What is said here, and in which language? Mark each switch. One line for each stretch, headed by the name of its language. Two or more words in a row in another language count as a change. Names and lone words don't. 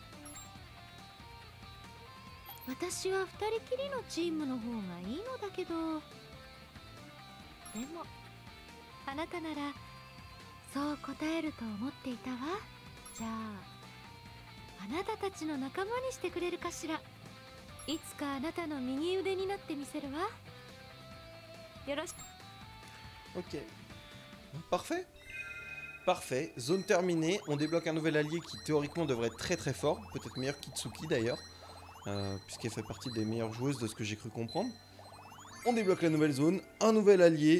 Japanese: 私は2人きりのチームの方がいいのだけど、でもあなたならそう答えると思っていたわ。じゃああなたたちの仲間にしてくれるかしら。いつかあなたの右腕になってみせるわ。よろしく。
French: Ok. Parfait. Parfait. Zone terminée. On débloque un nouvel allié qui théoriquement devrait être très très fort. Peut-être meilleur qu'Itsuki d'ailleurs. Puisqu'elle fait partie des meilleures joueuses de ce que j'ai cru comprendre. On débloque la nouvelle zone. Un nouvel allié.